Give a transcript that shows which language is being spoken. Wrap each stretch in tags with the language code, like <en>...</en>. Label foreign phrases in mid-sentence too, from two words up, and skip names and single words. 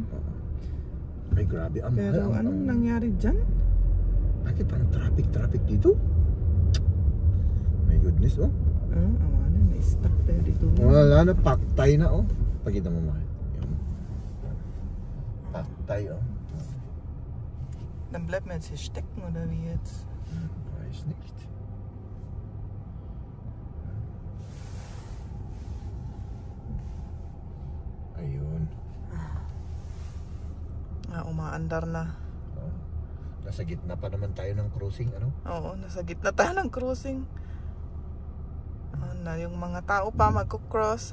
<tl>Ay, grabe. Pero anong nangyari dyan? Bakit ang traffic dito?</tl> <en>My goodness,</en> <tl>oh. Awanan. Na-stuck tayo dito. Wala na, paktay na, oh. Pakita mo, mahal. Yan. Paktay, oh.</tl> <de>Dann bleibt man jetzt hier stecken oder wie jetzt? Weiß nicht.</de> <tl>Ayun. Umaandar na. Oh. Nasa gitna pa naman tayo ng crossing, ano? Oo, nasa gitna tayo ng crossing. Na yung mga tao pa magko-cross.</tl>